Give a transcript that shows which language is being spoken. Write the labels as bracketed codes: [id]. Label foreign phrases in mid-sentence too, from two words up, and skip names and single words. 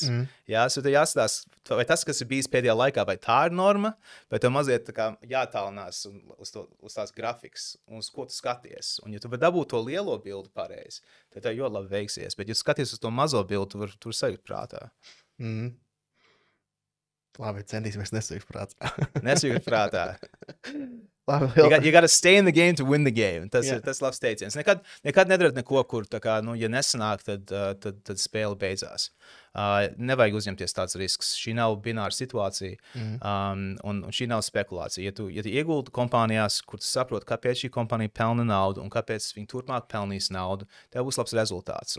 [lv] Tad jāskatās, vai tas, kas ir bijis pēdējā laikā, vai tā ir norma, vai tev mazliet tā kā jātālinās uz tās grafikas, un uz ko tu skaties. Un ja tu vari dabūt to lielo bildi pareizi, tad tev ļoti labi veiksies. Bet ja tu skaties uz to mazo bildi, tu vari sajūt prātā. Labi, centīsimies nesajūt prātā. Nesajūt prātā. [en] You gotta stay in the game to win the game. [lv] Tas ir labs teiciens. Nekad nedarat neko, kur, tā kā, ja nesanāk, tad spēle beidzās. Nevajag uzņemties tāds risks. Šī nav bināra situācija, un šī nav spekulācija. Ja tu ieguldi kompānijās, kur tu saproti, kāpēc šī kompānija pelna naudu un kāpēc viņi turpmāk pelnīs naudu, tev būs labs rezultāts.